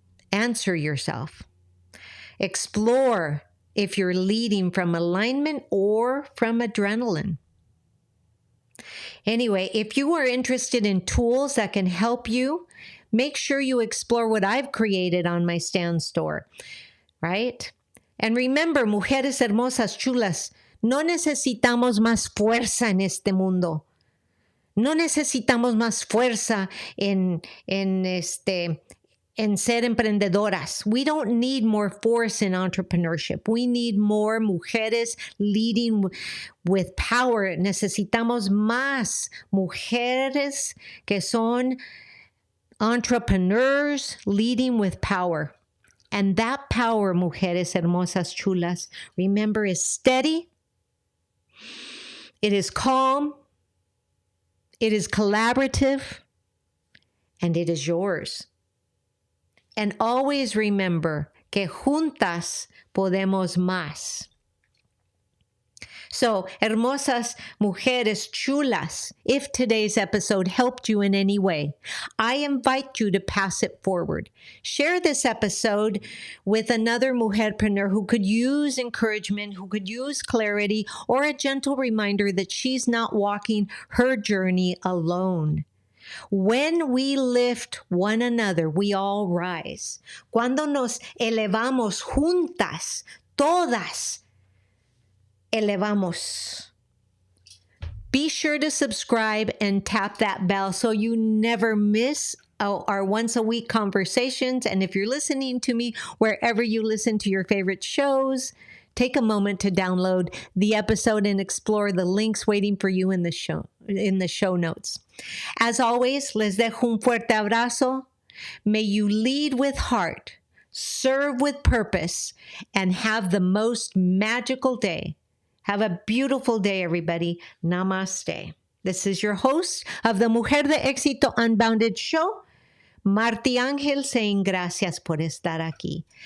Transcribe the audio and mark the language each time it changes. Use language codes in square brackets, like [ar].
[en] Answer yourself. Explore if you're leading from alignment or from adrenaline. Anyway, if you are interested in tools that can help you, make sure you explore what I've created on my Stan store, right? And remember, [es] mujeres hermosas, chulas, no necesitamos más fuerza en este mundo. No necesitamos más fuerza en ser emprendedoras. [en] We don't need more force in entrepreneurship. We need more mujeres leading with power. [es] Necesitamos más mujeres que son entrepreneurs [en] leading with power. And that power, [es] mujeres hermosas, chulas, [en] remember, is steady. It is calm. It is collaborative. And it is yours. And always remember [es] que juntas podemos más. [en] So, [es] hermosas mujeres chulas, [en] if today's episode helped you in any way, I invite you to pass it forward. Share this episode with another mujerpreneur who could use encouragement, who could use clarity, or a gentle reminder that she's not walking her journey alone. When we lift one another, we all rise. [es] Cuando nos elevamos juntas, todas elevamos. [en] Be sure to subscribe and tap that bell so you never miss our once-a-week conversations. And if you're listening to me wherever you listen to your favorite shows, take a moment to download the episode and explore the links waiting for you in the show notes. As always, [es] les dejo un fuerte abrazo. [en] May you lead with heart, serve with purpose, and have the most magical day. Have a beautiful day, everybody. Namaste. This is your host of the Mujer de Éxito Unbounded show, MartiAngel, saying [es] gracias por estar aquí.